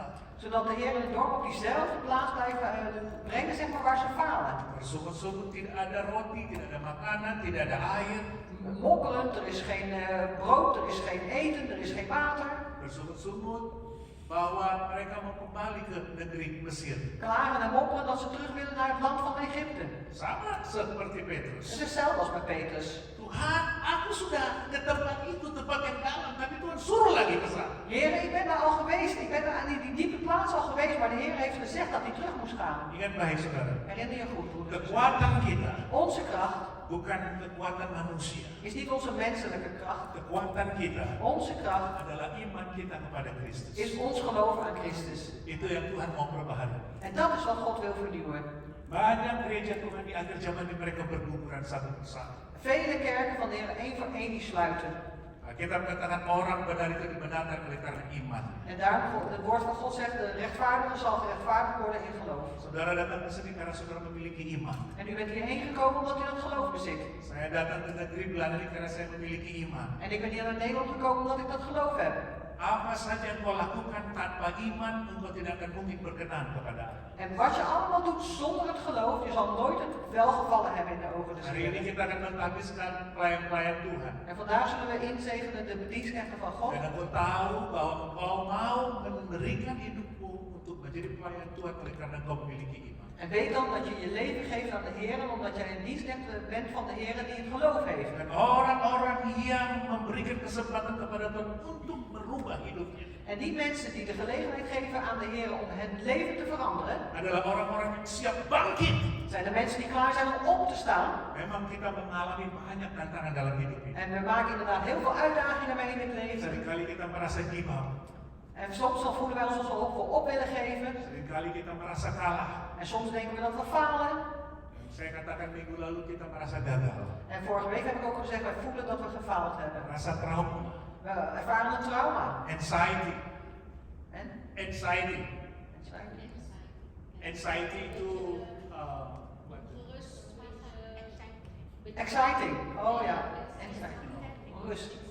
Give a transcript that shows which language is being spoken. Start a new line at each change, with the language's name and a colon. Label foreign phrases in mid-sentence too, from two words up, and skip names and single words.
Dutch: Zodat de Heer het dorp op diezelfde plaats blijft brengen, zeg maar, waar ze falen.
Indonesian: Bersungut-sungut, tidak ada roti, tidak ada makanan, tidak ada air.
Dutch: Mokkelen, er is geen brood, er is geen eten, er is geen water.
Indonesian: Bersungut-sungut bahwa mereka mau kembali ke negeri Mesir.
Dutch: Klagen en mopperen dat ze terug willen naar het land van Egypte.
Indonesian: Sama seperti Petrus.
Dutch: Het is hetzelfde als met Petrus.
Indonesian: Tuhan, aku sudah ke tempat itu, tempat yang dalam, tapi Tuhan suruh lagi ke sana.
Dutch: Heer, ik ben daar al geweest. Ik ben daar aan die diepe plaats al geweest, maar de Heer heeft gezegd dat hij terug moest gaan.
Indonesian: Ingat baik saudara,
Dutch: Herinner je goed, broeders.
Indonesian: kekuatan kita
Dutch: Onze kracht
Indonesian: bukan kekuatan manusia.
Dutch: is niet onze menselijke kracht.
Indonesian: Kekuatan kita
Dutch: Onze kracht
Indonesian: adalah iman kita kepada Kristus.
Dutch: is ons geloof aan Christus.
Indonesian: Itu yang Tuhan mau perbaharui.
Dutch: En dat is wat God wil vernieuwen.
Indonesian: Banyak gereja Tuhan di akhir zaman ini mereka berguguran satu persatu.
Dutch: Vele kerken van de Heer één voor één die sluiten.
Indonesian: Kita katakan orang benar itu dibenarkan oleh karena iman.
Dutch: En daarom, het woord van God zegt, de rechtvaardige zal gerechtvaardigd worden in geloof.
Indonesian: Saudara datang ke sini karena saudara memiliki iman.
Dutch: En u bent hierheen gekomen omdat u dat geloof bezit.
Indonesian: Saya datang ke negeri Belanda ini karena saya memiliki iman.
Dutch: En ik ben hier naar Nederland gekomen omdat ik dat geloof heb.
Indonesian: Apa saja yang kau lakukan tanpa iman, engkau tidak akan mungkin berkenan kepada Allah.
Dutch: En wat je allemaal doet zonder het geloof, je zal nooit het welgevallen hebben in de ogen des
Indonesian: Hari ini
Dutch: Heeren.
Indonesian: kita akan menghabiskan pelayan-pelayan Tuhan.
Dutch: En vandaag zullen we inzegenen de dienstknechten van God.
Indonesian: Dan engkau tahu bahwa engkau mau memberikan hidupmu untuk menjadi pelayan Tuhan oleh karena engkau memiliki iman.
Dutch: En weet dan dat je je leven geeft aan de Heer, omdat jij een dienstknecht bent van de Heer die het geloof heeft.
Indonesian: Dan orang-orang yang memberikan kesempatan kepada Tuhan untuk merubah hidupnya
Dutch: En die mensen die de gelegenheid geven aan de Heer om hun leven te veranderen,
Indonesian: adalah orang-orang yang siap bangkit.
Dutch: zijn de mensen die klaar zijn om op te staan.
Indonesian: Memang kita mengalami banyak tantangan dalam hidup ini.
Dutch: En we maken inderdaad heel veel uitdagingen mee in het leven.
Indonesian: Seringkali kita merasa gibah.
Dutch: En soms dan voelen wij ons alsof we op willen geven.
Indonesian: Seringkali kita merasa kalah.
Dutch: En soms denken we dat we falen.
Indonesian: Saya katakan minggu lalu kita merasa gagal.
Dutch: En vorige week heb ik ook gezegd, wij voelen dat we gefaald hebben.
Indonesian: Merasa trauma.
Dutch: We ervaren een trauma.
English: Anxiety.
Dutch: En?
English: Anxiety. Anxiety itu what? Exciting.
Dutch: Oh ja. Exciting. Rust.